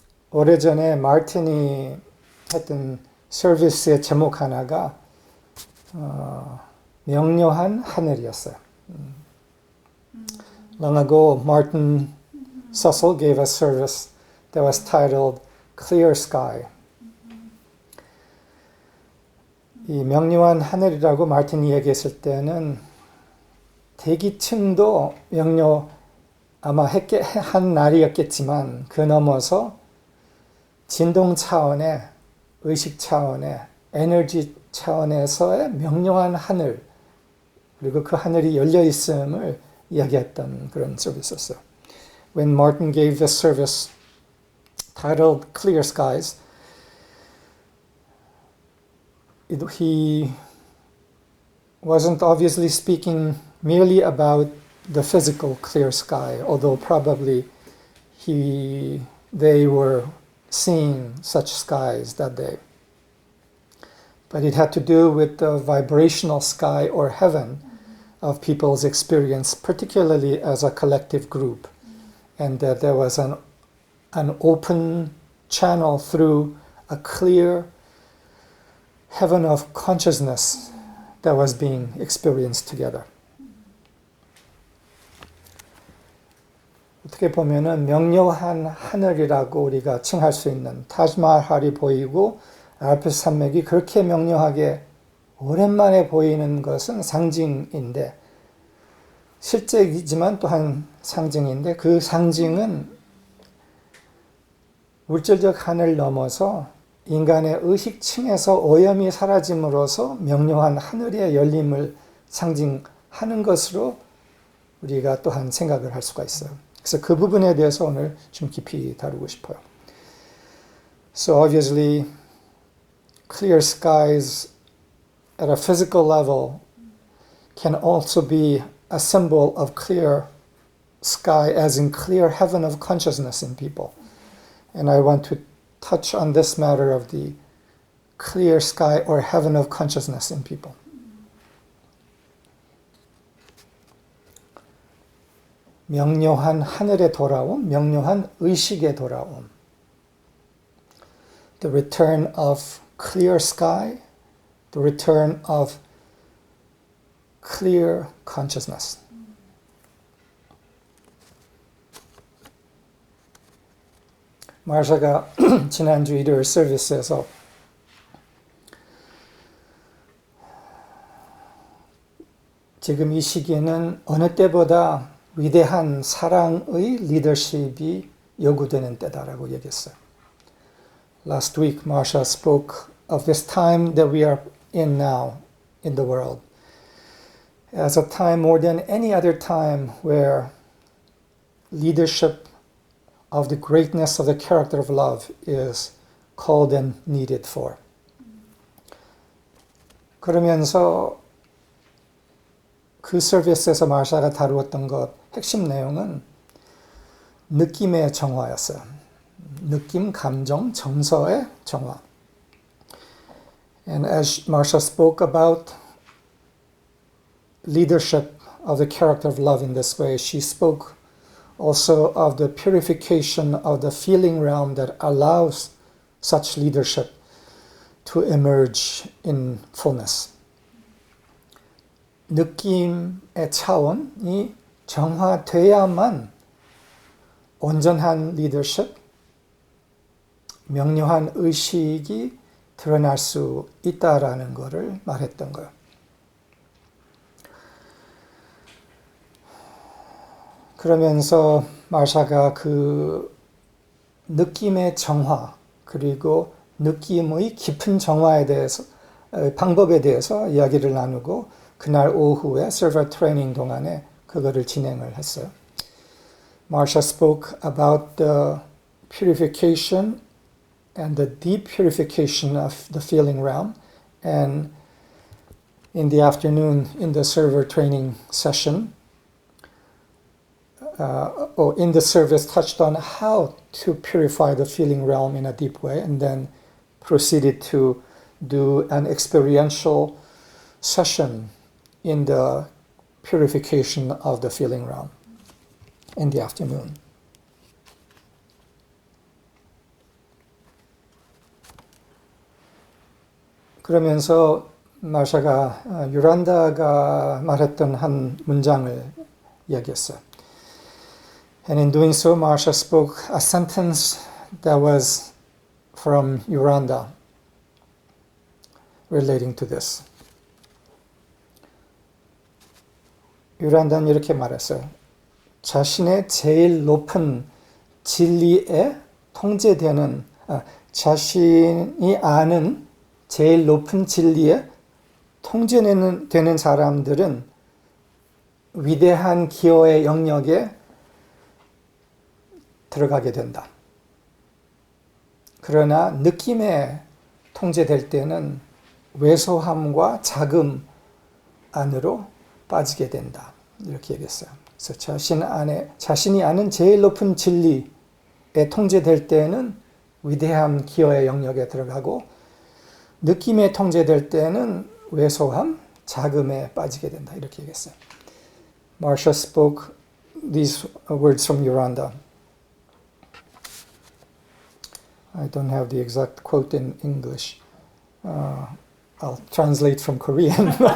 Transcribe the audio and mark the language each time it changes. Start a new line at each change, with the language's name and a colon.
Korean: 오래전에 마틴이 했던 서비스의 제목 하나가 명료한 하늘이었어요.
English: Long ago, Martin Cecil gave a service that was titled Clear Sky.
Korean: 이 명료한 하늘이라고 마틴이 얘기했을 때는 대기층도 아마 한 날이었겠지만 그 넘어서 진동 차원의 의식 차원의 에너지 차원에서의 명료한 하늘 그리고 그 하늘이 열려 있음을 이야기했던 그런 서비스였어요.
English: When Martin gave this service titled Clear Skies, he wasn't obviously speaking merely about the physical clear sky, although probably they were seeing such skies that day. But it had to do with the vibrational sky or heaven of people's experience, particularly as a collective group, and that there was an open channel through a clear heaven of consciousness that was being experienced together.
Korean: 어떻게 보면은 명료한 하늘이라고 우리가 칭할 수 있는 타지마할이 보이고 알프스 산맥이 그렇게 명료하게 오랜만에 보이는 것은 상징인데 실제이지만 또한 상징인데 그 상징은 물질적 하늘 넘어서 인간의 의식층에서 오염이 사라짐으로써 명료한 하늘의 열림을 상징하는 것으로 우리가 또한 생각을 할 수가 있어요. 그래서 그 부분에 대해서 오늘 좀 깊이 다루고 싶어요.
English: So obviously, clear skies at a physical level can also be a symbol of clear sky, as in clear heaven of consciousness in people. And I want to touch on this matter of the clear sky or heaven of consciousness in people.
Korean: 명료한 하늘에 돌아옴, 명료한 의식에 돌아옴.
English: The return of clear sky, the return of clear consciousness.
Korean: 마샤가 지난주 일요일 서비스에서 지금 이 시기에는 어느 때보다 위대한 사랑의 리더십이 요구되는 때다라고 얘기했어요.
English: Last week, Marsha spoke of this time that we are in now in the world as a time more than any other time where leadership of the greatness of the character of love is called and needed for.
Korean: 그러면서 그 서비스에서 마샤가 다루었던 것 핵심 내용은 느낌의 정화였어요. 느낌, 감정, 정서의 정화.
English: And as Marsha spoke about leadership of the character of love in this way, she spoke also of the purification of the feeling realm that allows such leadership to emerge in fullness.
Korean: 느낌의 차원이 정화돼야만 온전한 리더십, 명료한 의식이 드러날 수 있다라는 것을 말했던 거예요. 그러면서 마샤가 그 느낌의 정화 그리고 느낌의 깊은 정화에 대해서 방법에 대해서 이야기를 나누고 그날 오후에 server 트레이닝 동안에 그거를 진행을 했어요.
English: Marsha spoke about the purification and the deep purification of the feeling realm, and in the afternoon in the server training session, or in the service touched on how to purify the feeling realm in a deep way, and then proceeded to do an experiential session in the purification of the feeling realm in the afternoon.
Korean: 그러면서 마샤가 유란다가 말했던 한 문장을 이야기했어요.
English: And in doing so, Marsha spoke a sentence that was from Yuranda relating to this.
Korean: 유란다는 이렇게 말했어요. 자신의 제일 높은 진리에 통제되는, 자신이 아는 제일 높은 진리에 통제되는 사람들은 위대한 기호의 영역에 들어가게 된다. 그러나 느낌에 통제될 때는 왜소함과 자금 안으로 빠지게 된다. 이렇게 얘기했어요. 그래서 자신이 아는 제일 높은 진리에 통제될 때는 위대한 기호의 영역에 들어가고 느낌에 통제될 때는 왜소함, 자금에 빠지게 된다. 이렇게 얘기했어요.
English: Marsha spoke these words from Yuranda. I don't have the exact quote in English. I'll translate from Korean.